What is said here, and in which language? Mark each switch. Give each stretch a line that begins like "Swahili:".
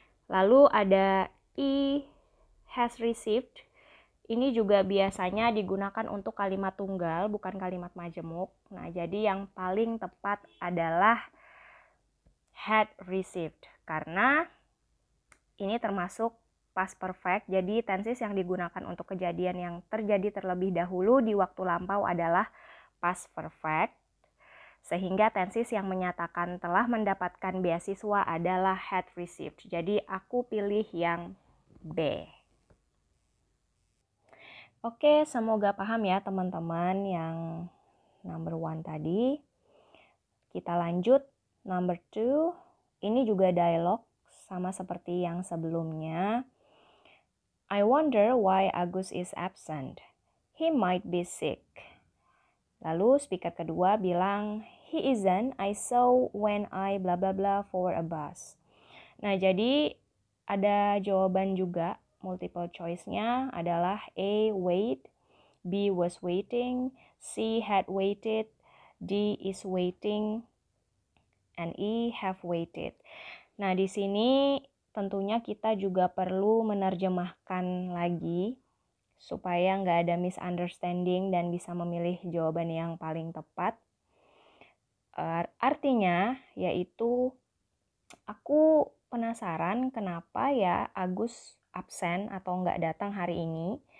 Indonesian: Lalu ada
English: he has received.
Indonesian: Ini juga biasanya digunakan untuk kalimat tunggal, bukan kalimat majemuk. Nah, jadi yang paling tepat adalah had received, karena ini termasuk past perfect. Jadi tenses yang digunakan untuk kejadian yang terjadi terlebih dahulu di waktu lampau adalah past perfect. Sehingga tenses yang menyatakan telah mendapatkan beasiswa adalah had received. Jadi aku pilih yang B. Oke, semoga paham ya teman-teman yang number 1 tadi. Kita lanjut number 2. Ini juga dialog sama seperti yang sebelumnya.
English: I wonder why Agus is absent. He might be sick.
Indonesian: Lalu speaker kedua bilang,
English: he isn't, I saw when I blah blah blah for a bus.
Indonesian: Nah, jadi ada jawaban juga, multiple choice-nya adalah A, wait, B, was waiting, C, had waited, D, is waiting, and E, have waited. Nah, di sini tentunya kita juga perlu menerjemahkan lagi supaya nggak ada misunderstanding dan bisa memilih jawaban yang paling tepat. Artinya yaitu aku penasaran kenapa ya Agus absen atau nggak datang hari ini.